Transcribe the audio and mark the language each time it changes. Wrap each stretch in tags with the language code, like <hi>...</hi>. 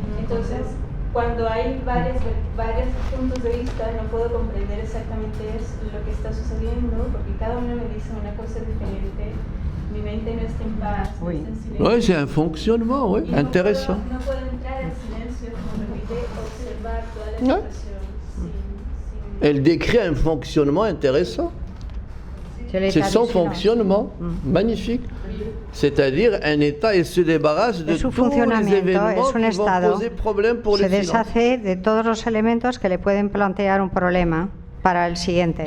<es>Entonces, cuando hay varios puntos de vista, no puedo comprender exactamente lo que está sucediendo, porque cada uno me dice una cosa diferente. Mi mente no está en paz, no está en silencio.</es> <fr>Oui, c'est un fonctionnement, oui, intéressant.</fr> <es>No puedo entrar en silencio, como lo olvidé, observar toda la situación.</es> <fr>Elle décrit un fonctionnement intéressant. C'est son fonctionnement, magnifique. C'est-à-dire un état, il se débarrasse de tous les événements qui vont poser problème pour le</fr> <es>se</es> <fr>silence.</fr> <es>deshace de todos los elementos que le pueden plantear un problema para el siguiente.</es>